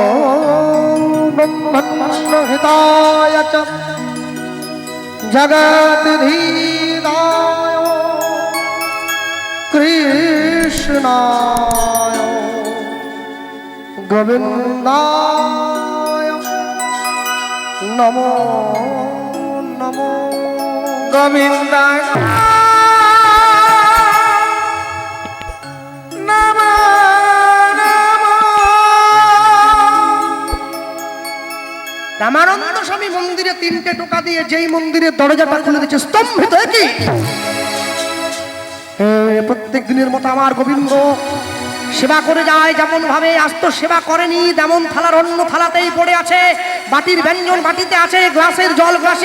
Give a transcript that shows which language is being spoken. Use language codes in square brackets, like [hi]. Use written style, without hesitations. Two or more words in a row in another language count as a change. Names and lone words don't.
[sa] ब्रह्मण्य हिताय च जगद्धिताय कृष्णाय गोविन्दाय नमो नमो गोविन्दाय [bn] রামানন্দ স্বামী মন্দিরে তিনটে টোকা দিয়ে যেই মন্দিরের দরজাটা খুলে দিচ্ছে স্তম্ভিত কি প্রত্যেক দিনের মতো আমার গোবিন্দ সেবা করে যায়, যেমন ভাবে আজ তো সেবা করেনি, তেমন থালার অন্য থালাতেই পড়ে আছে, বাটির ব্যঞ্জন বাটিতে আছে, গ্লাসের জল গ্লাসে।